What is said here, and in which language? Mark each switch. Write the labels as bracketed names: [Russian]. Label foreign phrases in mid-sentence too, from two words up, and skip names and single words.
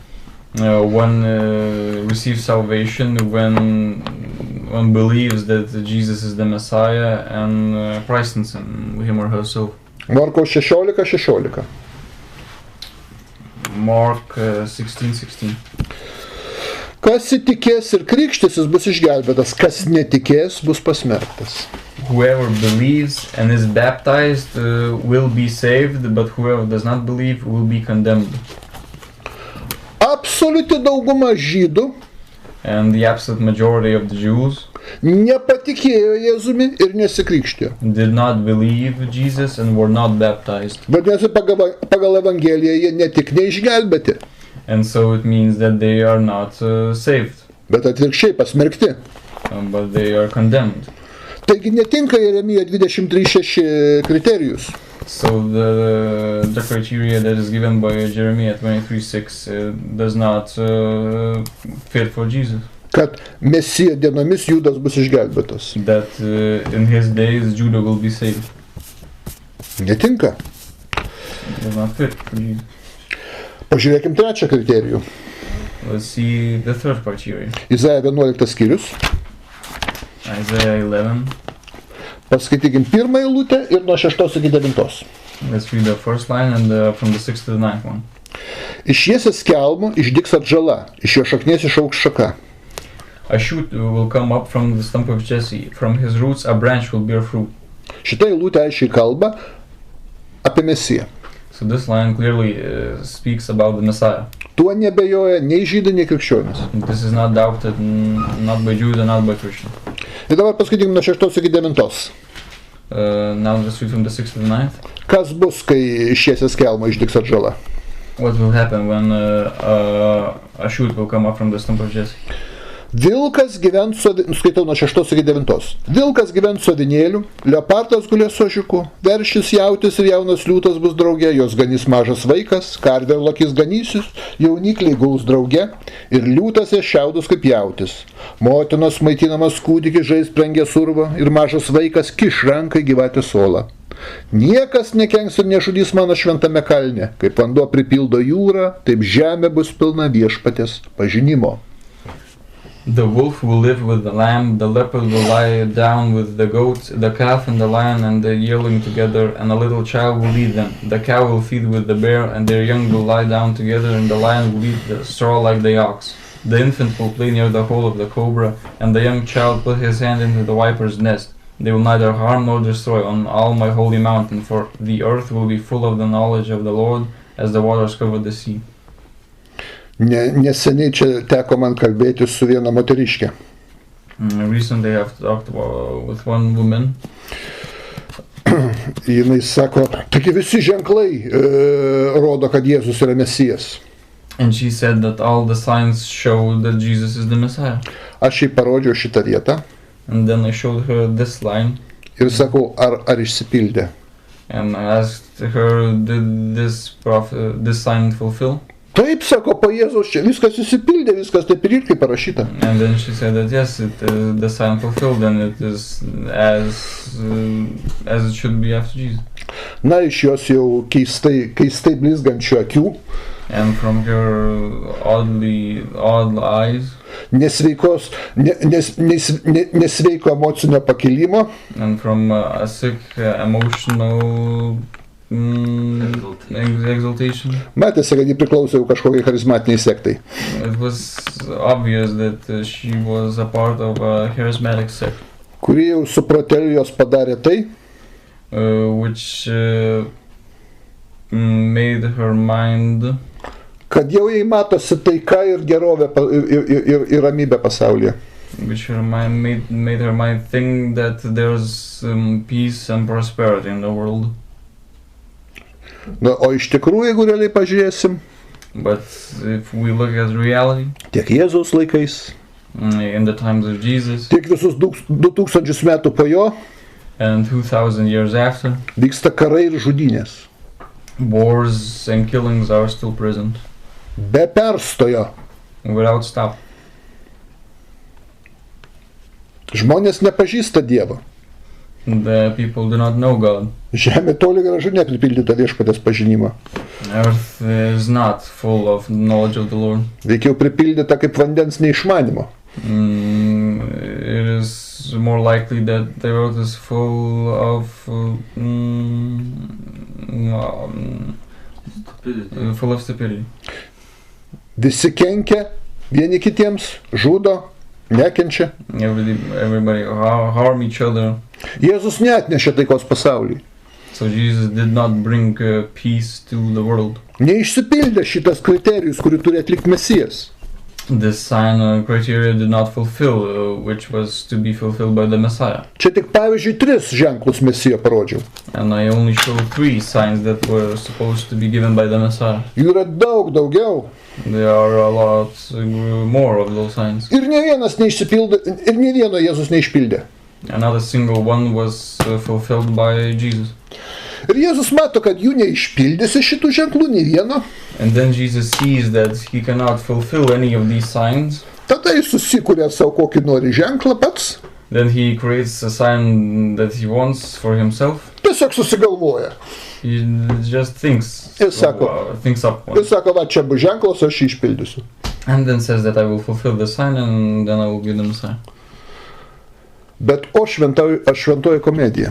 [English] One receives salvation when one believes that Jesus is the Messiah and christens him or herself. [Lithuanian] Marko 16:16. [English] Mark 16:16. [Lithuanian] Kas įtikės ir krikštysis bus išgelbėtas, kas netikės bus pasmerktas. [English] Whoever believes and is baptized will be saved, but whoever does not believe will be condemned. [Lithuanian] Absoliuti dauguma žydų [English] and the absolute majority of the Jews [Lithuanian] nepatikėjo Jėzumi ir nesikrikštijo. [English] Did not believe Jesus and were not baptized. [Lithuanian] Vadinasi, pagal Evangeliją jie ne tik neišgelbėti. [English] And so it means that they are not saved, [Lithuanian] bet atvirkščiai pasmerkti. [English] but they are condemned. [Lithuanian] Taigi netinka Jeremijo 23:6 kriterijus. [English] So the criteria that is given by Jeremiah 23:6 does not fit for Jesus. [Lithuanian] Kad Mesijo dienomis Judas bus išgelbėtas. [English] That in his days Judah will be saved. [Lithuanian] Netinka. [English] It does not fit for Jesus. [Lithuanian] Pažiūrėkim trečią kriterijų. [English] Let's see the third criteria. [Lithuanian] Izaja 11 skyrius. [English] Isaiah 11. [Lithuanian] Paskaitykim pirmą eilutę ir nuo 6 iki 9. [English] Let's read the first line and from the 6th to the 9th one. [Lithuanian] Iš jiesės kelmo išdygs atžala, iš jo šaknies išaugs šaka. [English] A shoot will come up from the stump of Jesse. From his roots a branch will bear fruit. [Lithuanian] Šita eilutė aiškiai kalba apie Mesiją. [English] So this line clearly speaks about the Messiah. [Lithuanian] Tuo nebejoja nei žydai, nei krikščionys. [English] This is not doubted, not by Jews and not by Christians. [Lithuanian] Ir dabar paskaitykim nuo 6 iki 9. [English] Now let's read from the 6th to the 9th. [Lithuanian] Kas bus, kai iš jiesės kelmo išdygs atžala? [English] What will happen when a shoot will come up from the stump of Jesse? [Lithuanian] Vilkas gyvens skaitau nuo 6 iki 9. Vilkas gyvens su avinėliu, leopardas gulės su ožiuku, veršis jautis ir jaunas liūtas bus drauge, jos ganys mažas vaikas, karvė ir lokys ganysis, jaunikliai gaus drauge ir liūtas jas šiaudus kaip jautis. Motinos maitinamas kūdikis žais prengė survą ir mažas vaikas kiš rankai gyvatės olą. Niekas nekenks ir nežudys mano šventame kalne, kaip vanduo pripildo jūrą, taip žemė bus pilna viešpaties pažinimo. [English] The wolf will live with the lamb, the leopard will lie down with the goat, the calf and the lion and the yearling together, and a little child will lead them. The cow will feed with the bear, and their young will lie down together, and the lion will eat the straw like the ox. The infant will play near the hole of the cobra, and the young child put his hand into the viper's nest. They will neither harm nor destroy on all my holy mountain, for the earth will be full of the knowledge of the Lord, as the waters cover the sea. [Lithuanian] Neseniai čia teko man kalbėti su viena moteriškė. [English] Recently I have talked with one woman. [Lithuanian] Jinai sako, taigi visi ženklai rodo, kad Jėzus yra Mesijas. [English] And she said that all the signs show that Jesus is the Messiah. [Lithuanian] Aš jai parodžiau šitą vietą. [English] And then I showed her this line. [Lithuanian] Ir sakau, ar išsipildė. [English] And I asked her, did this sign fulfill? [Lithuanian] Taip, sako, po Jėzaus čia viskas išsipildė, viskas taip ir kaip parašyta. [English] And then she said that yes, the sign fulfilled and it is as it should be after Jesus. [Lithuanian] Na, iš jos jau keistai blizgančių akių. [English] And from her odd eyes. [Lithuanian] Nesveiko emocinio pakilimo. [English] And from a sick emotional exaltation. [Lithuanian] Matėsi, kad ji priklausė kažkokiai charizmatiniai sektai. [English] It was obvious that she was a part of a charismatic sect. [Lithuanian] Kuri jau su proteliu jos padarė tai, [English] which made her mind, [Lithuanian] kad jau jai matosi taika ir gerovė ir ramybė pasaulyje. [English] Which her mind made her mind think that there's peace and prosperity in the world. [Lithuanian] Na, o iš tikrųjų, jeigu realiai pažiūrėsim, [English] but if we look at reality, [Lithuanian] tiek Jėzaus laikais, [English] in the times of Jesus, [Lithuanian] tiek visus 2000 metų po jo, [English] and 2000 years after, [Lithuanian] vyksta karai ir žudynės. [English] Wars and killings are still present. [Lithuanian] Be perstojo. [English] Without stop. [Lithuanian] Žmonės nepažįsta Dievą. [English] The people do not know God. [Lithuanian] Žemė toli gražu nepripildyta viešpaties pažinimo. [English] Earth is not full of knowledge of the Lord. [Lithuanian] Veikiau pripildyta kaip vandens neišmanimo. [English] It is more likely that the earth is full of stupidity. [Lithuanian] Visi kenkia vieni kitiems, žudo, nekenčia. [English] Everybody harm each other. [Lithuanian] Jėzus neatnešė taikos pasaulį. [English] So Jesus did not bring peace to the world. [Lithuanian] Neišsipildė šitas kriterijus, kurį turi atlikti Mesijas. [English] this sign criteria did not fulfill, which was to be fulfilled by the Messiah. [Lithuanian] Čia tik pavyzdžiui 3 ženklus Mesijo parodžiau. [English] And I only showed 3 signs that were supposed to be given by the Messiah. [Lithuanian] Jų yra daug daugiau. [English] There are a lot more of those signs. [Lithuanian] Ir ne vienas neišsipildė, ir ne vieno Jėzus neišpildė. [English] And not a single one was fulfilled by Jesus. [Lithuanian] Ir Jėzus mato, kad jų neišpildėsi šitų ženklų, nei vieno. [English] And then Jesus sees that he cannot fulfill any of these signs. [Lithuanian] Tada jis susikuria savo kokį nori ženklą pats. [English] Then he creates a sign that he wants for himself. [Lithuanian] Tiesiog susigalvoja. [English] He just thinks, thinks up one. [Lithuanian] Ir sako, va, čia bus ženklas, aš jį išpildysiu. [English] And then says that I will fulfill the sign and then I will give them a sign. [Lithuanian] Bet šventoji komedija.